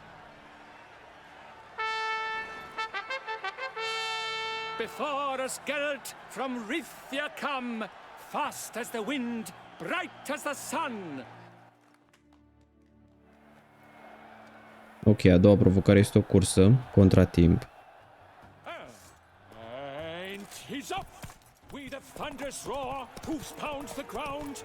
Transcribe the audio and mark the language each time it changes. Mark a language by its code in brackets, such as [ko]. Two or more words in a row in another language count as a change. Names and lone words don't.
[en] Before us Geralt from Rivia come, fast as the wind, bright as the sun. [ro] Ok, a doua provocare este o cursă contra timp. [en] And he's up! With a thunderous roar, hoofs pound the ground.